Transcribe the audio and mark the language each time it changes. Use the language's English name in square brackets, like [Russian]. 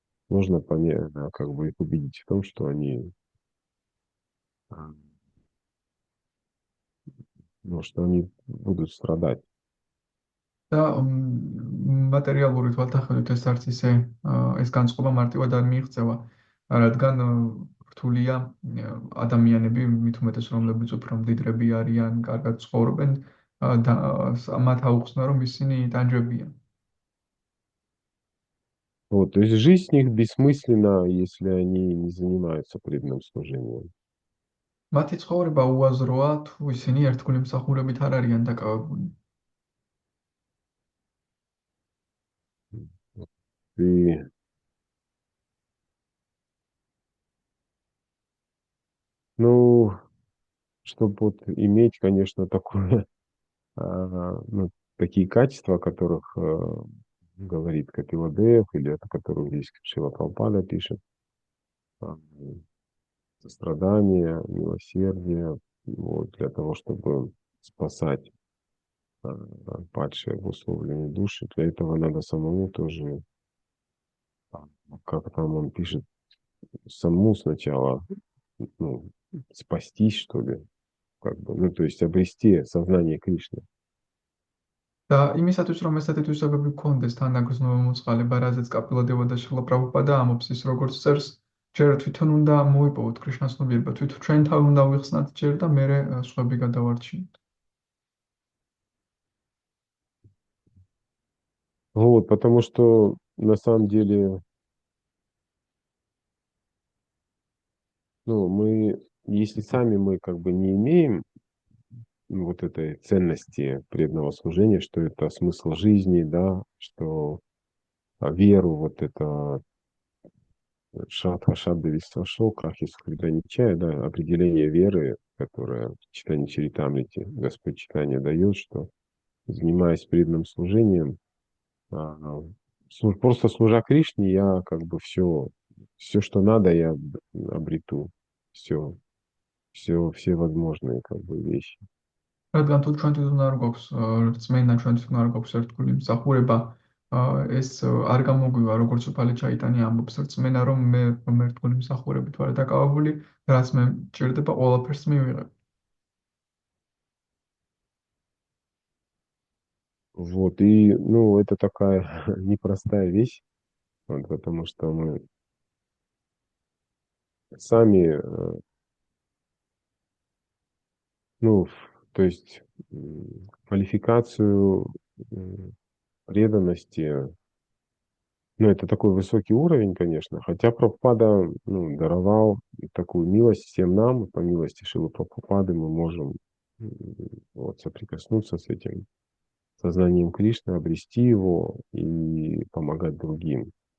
[Russian] Можно понять, как бы их убедить в том, что они, а, ну, что они будут страдать. [Georgian] და მატერიალური თვალსაჩინო ეს არც ისე ეს განწყობა მარტივად არ მიიღწევა, რადგან რთულია ადამიანები, მით უმეტეს რომლებიც უფრო მდიდრები არიან, კარგად ცხოვრობენ, და მათ აუხსნა, რომ ისინი ტანჯებიან. [Russian] Вот, то есть жизнь их бессмысленна, если они не занимаются преданным служением. [Georgian] მათი ცხოვრება უაზროა, თუ ისინი ერთგული მსახურებით არ არიან დაკავებული. [Russian] И, ну, чтобы вот иметь, конечно, такое, ну, такие качества, о которых говорит Капиладев, или о которых здесь Шрила Прабхупада пишет, а, сострадание, милосердие, вот, для того, чтобы спасать а, падшие обусловленные души, для этого надо самому тоже, как там он пишет, самому сначала, ну, спастись, что ли, как бы, ну, то есть обрести сознание Кришны. [Georgian] და იმისათვის, რომ ესეთი თვისებები გქონდეს თანაგრძნობა მოწყალება, რაზეც კაპილადევა და შრილა პრაბჰუპადა ამბობს, ის როგორც წერს, ჯერ თვითონ უნდა მოიპოვოთ კრიშნას ცნობიერება, თვითონ ჩვენ თავი უნდა ვიხსნათ ჯერ და მერე სხვები გადავარჩინოთ. [Russian] Вот, потому что на самом деле, ну, мы, если сами мы как бы не имеем вот этой ценности преданного служения, что это смысл жизни, да, что веру вот это [Sanskrit] Шрадха-шабда висошел, крах исхода нечая, [Russian] да, определение веры, которое в читании Чаритамрити Господь читание дает, что занимаясь преданным служением, а, просто служа Кришне, я как бы все, что надо, я обрету. Все, все возможные как бы вещи. [Georgian] რადგან თუ ჩვენ თვითონ არ გვაქვს რწმენა, ჩვენ თვითონ არ გვაქვს ერთგული მსახურება, ეს არ გამოგვივა, როგორც უფალი ჩაიტანი ამბობს, რწმენა რომ მე რომ ერთგული მსახურებით ვარ დაკავებული, რაც მე მჭირდება, ყველაფერს მივიღებ. [Russian] Вот, и, ну, это такая непростая вещь, вот, потому что мы сами, ну, то есть квалификацию преданности, ну, это такой высокий уровень, конечно, хотя Прабхупада, ну, даровал такую милость всем нам, и по милости Шилы Прабхупады мы можем м, вот, соприкоснуться с этим сознанием Кришны, обрести его и помогать другим.